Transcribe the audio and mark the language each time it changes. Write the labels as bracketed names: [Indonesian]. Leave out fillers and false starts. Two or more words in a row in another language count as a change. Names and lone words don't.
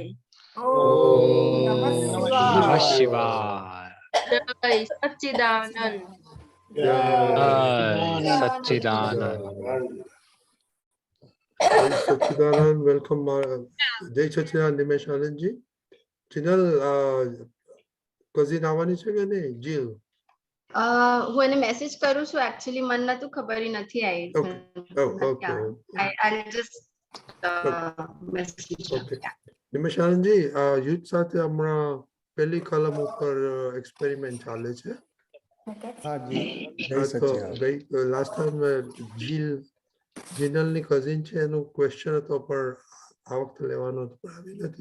[Sanskrit] ओम नमः शिवाय. [Hindi] जय सच्चिदानंद. जय सच्चिदानंद. [English] Sachidanand, welcome. [Hindi] Jai Sachidanand, Nimesh Anand ji. [Gujarati] Chinal, cousin આવવાની છે કે નહીં? જીલ. હું એને મેસેજ કરું છું એકચ્યુઅલી મને નતું ખબર ઈ નથી આવી. [English] Okay. I'll just message her. Okay. [Gujarati] નિમેશ આનંદજી, યુથ સાથે હમણાં પહેલી કલમ ઉપર એક્સપેરિમેન્ટ ચાલે છે. [English] last time [Gujarati] જીનલની કઝિન છે એનું ક્વેશ્ચન હતો પણ આ વખતે લેવાનો હતો પણ આવી નથી.